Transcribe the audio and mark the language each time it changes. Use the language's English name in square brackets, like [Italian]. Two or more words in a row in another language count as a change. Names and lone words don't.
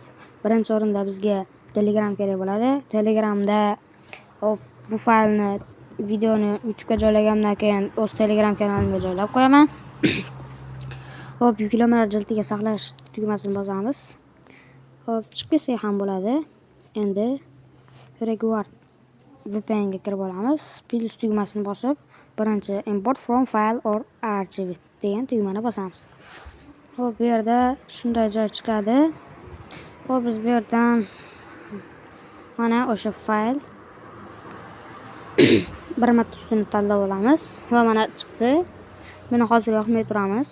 [Uzbek] Birinchi o'rinda bizga Telegram kerak bo'ladi. Telegramda bu faylni videoni YouTube'ga joylagandan keyin o'z Telegram kanalimga joylab qo'yaman. Hop, yuklamalar jildiga saqlash tugmasini bosamiz. Hop, chiqib ketsa ham bo'ladi. Endi VRGuard VPN'ga kirib olamiz. Plus tugmasini bosib, birinchi [English] import from file or archive [Uzbek] degan tugmani bosamiz. Hop, bu yerda shunday joy chiqadi. Hop, biz bu yerdan mana o'sha fayl bir marta ustini tanlab olamiz va mana chiqdi. Buni hozir yoqmay turamiz.